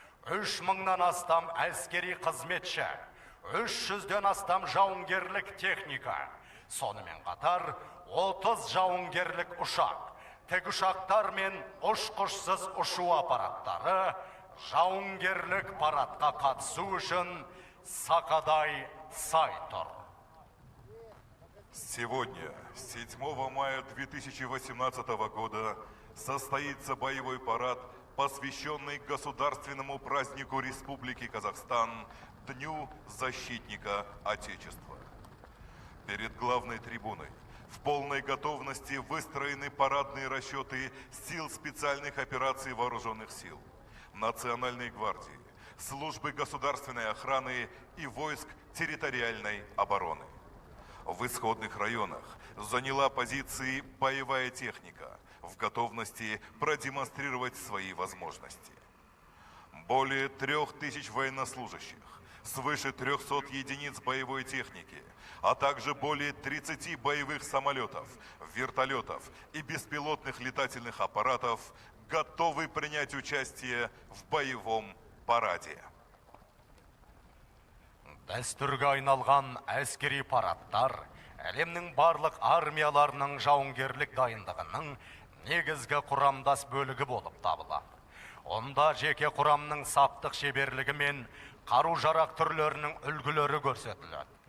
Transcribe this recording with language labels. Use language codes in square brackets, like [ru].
[kk] 3000-нан астам әскери қызметші, 300-ден астам жауынгерлік техника, сонымен қатар 30 жауынгерлік ұшақ, тікұшақтар мен ұшқышсыз ұшу аппараттары жауынгерлік парадқа қатысу үшін сақадай сай тұр. [ru] Сегодня, 7 мая 2018 года, состоится боевой парад, посвященный государственному празднику Республики Казахстан, Дню защитника Отечества. Перед главной трибуной в полной готовности выстроены парадные расчеты сил специальных операций вооруженных сил, Национальной гвардии, службы государственной охраны и войск территориальной обороны. В исходных районах заняла позиции боевая техника, в готовности продемонстрировать свои возможности. Более 3000 военнослужащих, свыше 300 единиц боевой техники, а также более 30 боевых самолетов, вертолетов и беспилотных летательных аппаратов готовы принять участие в боевом параде. [kk] Дәстүрге айналған әскери парадтар әлемнің барлық армияларының жауынгерлік дайындығының негізгі құрамдас бөлігі болып табылады. Онда жеке құрамның саптық шеберлігі мен қару-жарақ түрлерінің үлгілері көрсетіледі.